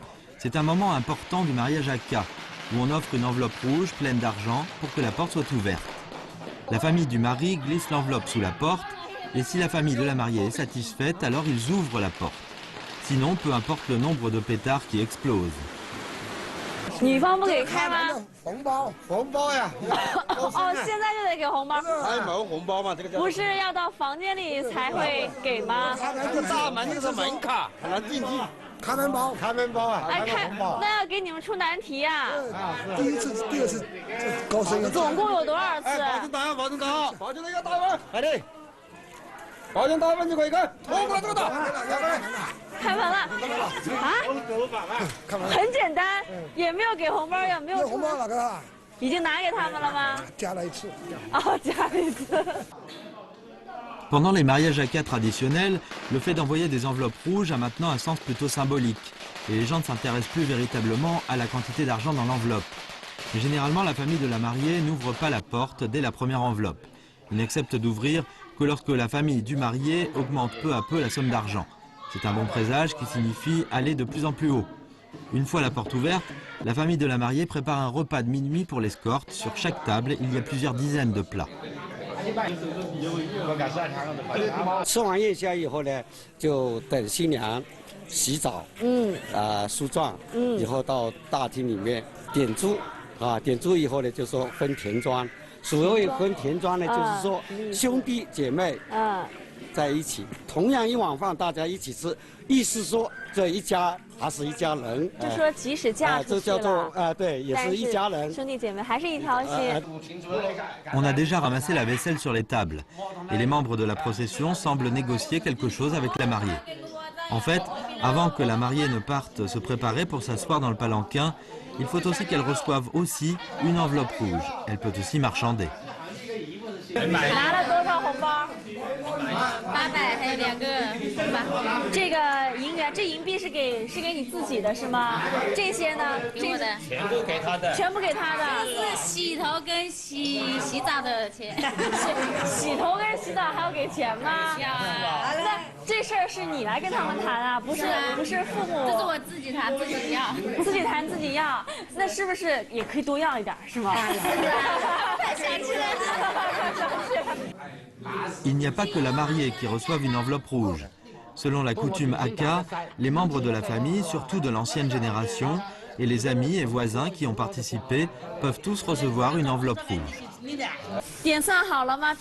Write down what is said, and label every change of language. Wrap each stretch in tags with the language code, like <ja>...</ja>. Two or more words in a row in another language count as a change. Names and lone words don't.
<fr>C'est un moment important du mariage à K, où on offre une enveloppe rouge pleine d'argent pour que la porte soit ouverte. La famille du mari glisse l'enveloppe sous la porte et si la famille de la mariée est satisfaite, alors ils ouvrent la porte. Sinon, peu importe le nombre de pétards qui explosent.</fr> <zh>女方不给开吗？红包呀！哦，现在就得给红包。还没有红包嘛？这个叫不是要到房间里才会给吗？这个大门就是门卡，很难进去。开门包啊！哎，那要给你们出难题呀！第二次高升。总共有多少次？保证答，保证那个大门，快点！保证大门就可以开。哦，过来这个打。开门了啊！很简单，也没有给红包，也没有红包哪个？已经拿给他们了吗？加了一次。哦，加了一次。</zh> <fr>Pendant les mariages à K traditionnels, le fait d'envoyer des enveloppes rouges a maintenant un sens plutôt symbolique. Et les gens ne s'intéressent plus véritablement à la quantité d'argent dans l'enveloppe. Mais généralement, la famille de la mariée n'ouvre pas la porte dès la première enveloppe. Ils n'acceptent d'ouvrir que lorsque la famille du marié augmente peu à peu la somme d'argent. C'est un bon présage qui signifie aller de plus en plus haut. Une fois la porte ouverte, la famille de la mariée prépare un repas de minuit pour l'escorte. Sur chaque table, il y a plusieurs dizaines de plats.</fr> <zh>吃完夜宵以后呢，就等新娘洗澡，梳妆，以后到大厅里面点珠，点珠以后呢，就说分田庄。所谓分田庄呢，就是说兄弟姐妹， 在一起，同样一碗饭大家一起吃，意思说这一家还是一家人。就说即使嫁出去了，这叫做对，也是一家人，兄弟姐妹还是一条心。</zh> <fr>On a déjà ramassé la vaisselle sur les tables, et les membres de la procession semblent négocier quelque chose avec la mariée. En fait, avant que la mariée ne parte se préparer pour s'asseoir dans le palanquin, il faut aussi qu'elle reçoive aussi une enveloppe rouge. Elle peut aussi marchander.</fr> <zh>拿了多少红包？800还有2个。这个银元，这银币是给你自己的是吗？这些呢？给我的。全部给他的。全部给他的。这是洗头跟洗澡的钱。洗头跟洗澡还要给钱吗？要啊。那这事儿是你来跟他们谈啊，不是父母。这是我自己谈自己要。自己谈自己要，那是不是也可以多要一点，是吗？是啊。太想吃了。</zh> <fr>Il n'y a pas que la mariée qui reçoive une enveloppe rouge. Selon la coutume Hakka, les membres de la famille, surtout de l'ancienne génération, et les amis et voisins qui ont participé peuvent tous recevoir une enveloppe rouge.</fr> <zh>点算好了吗？</zh>